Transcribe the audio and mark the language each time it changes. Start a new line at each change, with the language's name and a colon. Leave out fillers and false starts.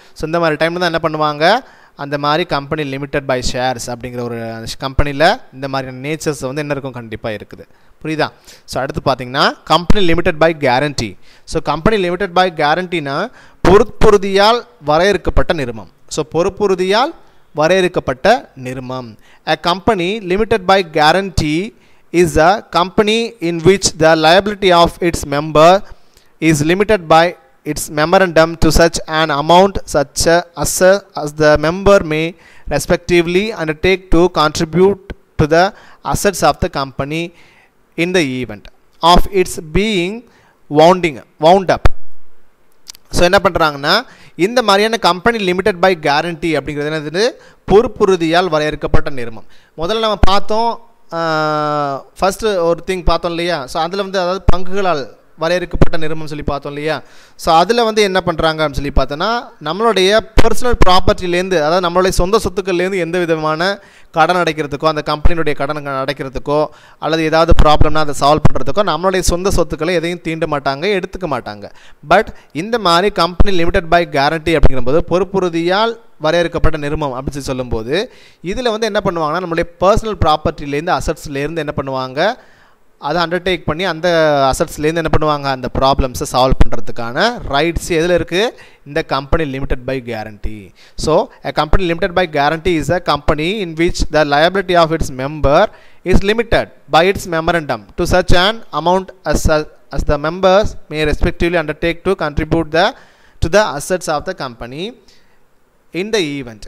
Tamil: So இந்த மாதிரி டைமில் தான் என்ன பண்ணுவாங்க, அந்த மாதிரி கம்பெனி லிமிடெட் பை ஷேர்ஸ் அப்படிங்கிற ஒரு கம்பெனியில் இந்த மாதிரியான நேச்சர்ஸ் வந்து என்ன இருக்கும், கண்டிப்பாக இருக்குது. புரியுதா? ஸோ அடுத்து பார்த்தீங்கன்னா company limited by guarantee. So company limited by கேரண்டினா பொறுப்புறுதியால் வரையறுக்கப்பட்ட நிறுவனம். ஸோ பொறுப்புறுதியால் வரையறுக்கப்பட்ட நிறுவனம்.
English: A company limited by guarantee is a company in which the liability of its member is limited by its memorandum to such an amount such as the member may respectively undertake to contribute to the assets of the company in the event of its being wound up.
Tamil: So என்ன பண்ணுறாங்கன்னா, இந்த மாதிரியான company limited by guarantee அப்படிங்கிறது என்னது, பொறுப்புறுதியால் வரையறுக்கப்பட்ட நிறுவனம். முதல்ல நம்ம பார்த்தோம், ஃபஸ்ட்டு ஒரு திங் பார்த்தோம் இல்லையா, ஸோ அதில் வந்து அதாவது பங்குகளால் வரையறுக்கப்பட்ட நிறுவனம் சொல்லி பார்த்தோம் இல்லையா. ஸோ அதில் வந்து என்ன பண்ணுறாங்க அப்படின்னு சொல்லி பார்த்தோன்னா, நம்மளுடைய பர்சனல் ப்ராப்பர்ட்டிலேருந்து, அதாவது நம்மளுடைய சொந்த சொத்துக்கள்லேருந்து எந்த விதமான கடன் அடைக்கிறதுக்கோ, அந்த கம்பெனியுடைய கடன் அடைக்கிறதுக்கோ, அல்லது ஏதாவது ப்ராப்ளம்னா அதை சால்வ் பண்ணுறதுக்கோ நம்மளுடைய சொந்த சொத்துக்களை எதையும் தீண்ட மாட்டாங்க, எடுத்துக்க மாட்டாங்க. பட் இந்த மாதிரி கம்பெனி லிமிடெட் பை கேரண்டி அப்படிங்கும்போது பொறுப்புறுதியால் வரையறுக்கப்பட்ட நிறுவனம் அப்படின்னு சொல்லி சொல்லும்போது, இதில் வந்து என்ன பண்ணுவாங்கன்னா, நம்மளுடைய பர்சனல் ப்ராப்பர்ட்டிலேருந்து, அசட்ஸ்லேருந்து என்ன பண்ணுவாங்க, அதை அண்டர்டேக் பண்ணி அந்த அசட்ஸ்லேருந்து என்ன பண்ணுவாங்க, அந்த ப்ராப்ளம்ஸை சால்வ் பண்ணுறதுக்கான ரைட்ஸ் எதில் இருக்குது, இந்த company limited by guarantee.
English: so a company limited by guarantee is a company in which the liability of its member is limited by its memorandum to such an amount as the members may respectively undertake to contribute to the assets of the company
Tamil: இந்த event.